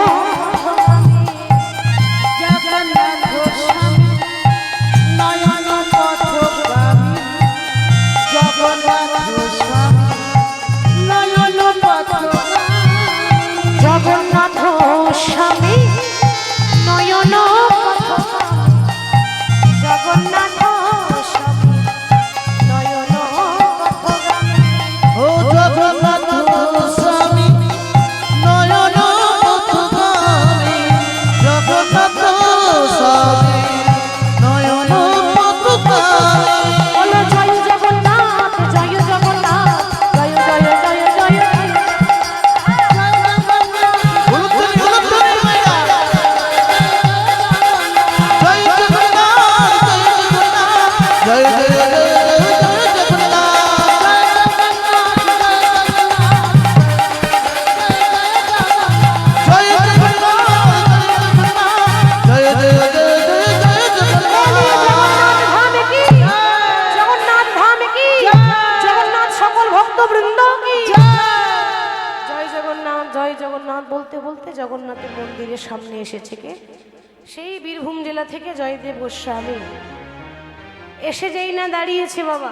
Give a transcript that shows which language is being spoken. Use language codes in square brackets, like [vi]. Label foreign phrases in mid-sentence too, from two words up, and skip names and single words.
[sa] জগন্নাথ স্বামী নয়ন পথগামী, জগন্নাথ স্বামী নয়ন পথগামী, জগন্নাথ স্বামী নয়ন পথগামী, জগন্নাথ স্বামী নয়ন পথগামী। ओ जगन्नाथ स्वामी नयन पथगामी जगन्नाथ स्वामी नयन पथगामी [bn] বলো জয় জগন্নাথ, জয় জগন্নাথ, জয় জয় জয় জয় [hi] उलुतनी उलुतनी मैया जय जगन्नाथ जय जगन्नाथ जय जय जय जगन्नाथ जय जगन्नाथ जय जय जय जय [bn] জগন্নাথ ধাম কি, জগন্নাথ সকল ভক্তবৃন্দ কি জয় জগন্নাথ, জয় জগন্নাথ বলতে বলতে জগন্নাথের মন্দিরের সামনে এসেছে কে? সেই বীরভূম জেলা থেকে জয়দেব গোস্বামী এসে যেই না দাঁড়িয়েছে বাবা।